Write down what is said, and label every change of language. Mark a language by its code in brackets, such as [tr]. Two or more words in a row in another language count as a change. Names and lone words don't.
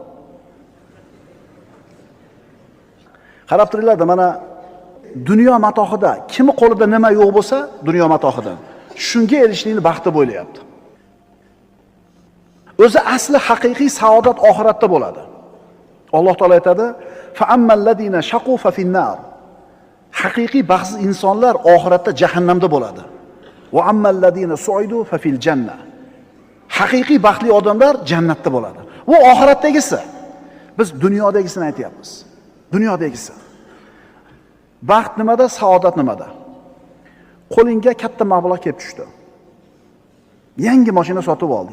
[uz] Qarab turinglar, mana dunyo matohida kimni qo'lida nima yo'q bo'lsa, dunyo matohidan shunga erishishlikni baxt deb o'ylayapti. O'zi asli haqiqiy saodat oxiratda bo'ladi. Alloh taolo aytadi: [ar] "Fa ammalladina shaqu fa finnar." [uz] Haqiqiy baxtsiz insonlar oxiratda jahannamda bo'ladi. [ar] "Va ammalladina su'idu fa fil janna." [uz] Haqiqiy baxtli odamlar jannatda bo'ladi. Bu oxiratdagisi. Biz dunyodagisini aytyapmiz. Dunyodagisi. Baxt nimada, saodat nimada? Qo'lingga katta mablag' kelib tushdi. Yangi mashina sotib olding.